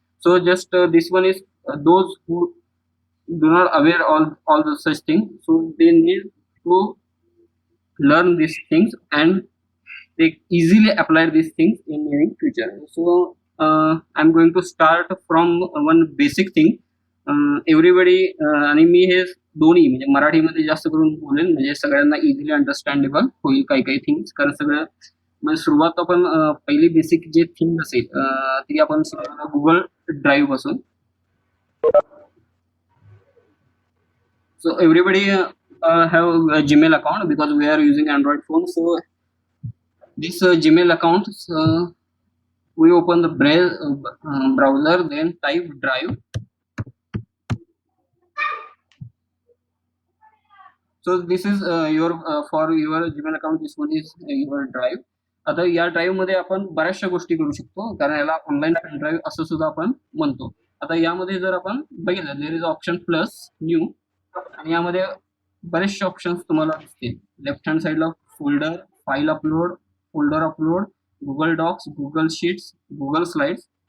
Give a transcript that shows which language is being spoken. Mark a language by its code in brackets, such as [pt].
[en] So just this one is those who do not aware all the such things, so they need to learn these things and they easily apply these things in future. So I'm going to start from one basic thing. [mr] Everybody आणि मी हे दोन्ही म्हणजे मराठीमध्ये जास्त करून बोलेन, म्हणजे सगळ्यांना इझिली अंडरस्टँडेबल होईल काही काही थिंग्स. कारण सगळं म्हणजे सुरुवात आपण पहिली बेसिक जे थिंग असेल ती आपण गुगल ड्राईव्ह पासून. [en] So everybody have a Gmail account because we are using Android phone. So this Gmail account, we open the browser, then type drive. So this is your for your Gmail account, this one is your drive. [mr] आता या drive मध्ये आपण बऱ्याचशा गोष्टी करू शकतो, कारण याला ऑनलाईन पेन ड्राईव्ह असं सुद्धा आपण म्हणतो. आता यामध्ये जर आपण बघितलं, [en] there is option plus new, [mr] आणि यामध्ये बरेचसे ऑप्शन्स तुम्हाला दिसतील. लेफ्ट हँड साईडला folder, file upload, folder upload, Google docs, Google sheets, Google slides,